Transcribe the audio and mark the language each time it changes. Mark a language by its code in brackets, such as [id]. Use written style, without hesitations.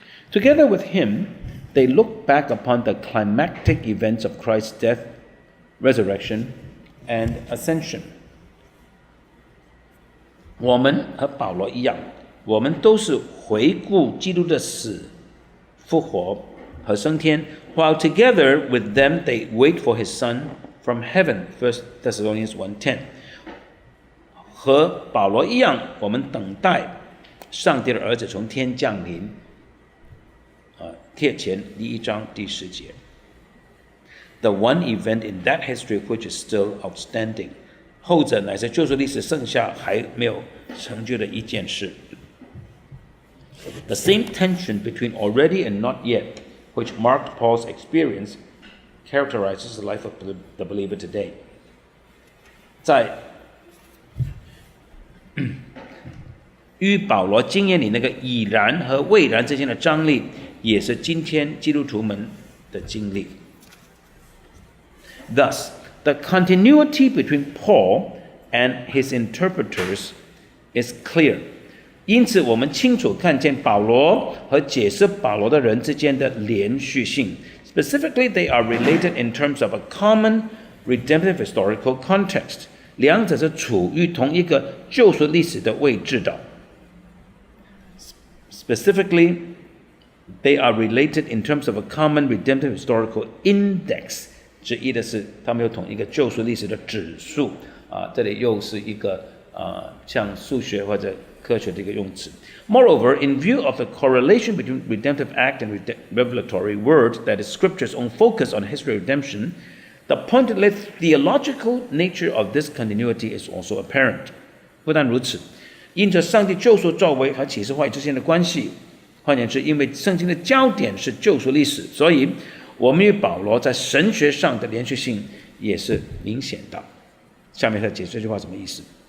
[en] Together with him, they look back upon the climactic events of Christ's death, resurrection, and ascension. [zh] 我们和保罗一样，我们都是回顾基督的死、复活和升天， [en] while together with them they wait for his Son from heaven. 1 Thessalonians 1:10. [zh] 和保罗一样，我们等待上帝的儿子从天降临。帖前第1章第10节。 [en] The one event in that history which is still outstanding. [zh] 后者乃是救赎历史剩下还没有成就的一件事。 [en] The same tension between already and not yet, which marked Paul's experience, characterizes the life of the believer today. [zh] 在与保罗经验里那个已然和未然之间的张力，也是今天基督徒们的经历。 [en] Thus, the continuity between Paul and his interpreters is clear. [zh] 因此，我们清楚看见保罗和解释保罗的人之间的连续性。 [en] Specifically, they are related in terms of a common redemptive historical context. [zh] 两者是处于同一个救赎历史的位置的。 [en] Specifically, they are related in terms of a common redemptive historical index. [zh] 之一的是，他们有同一个救赎历史的指数。这里又是一个像数学或者科学的一个用词。 [en] Moreover, in view of the correlation between redemptive act and revelatory word that is Scripture's own focus on history of redemption, the pointedly theological nature of this continuity is also apparent. [zh] 不但如此，因着上帝救赎作为和启示话语之间的关系，换言之，因为圣经的焦点是救赎历史，所以我们与保罗在神学上的连续性也是明显的。下面再解释这句话什么意思。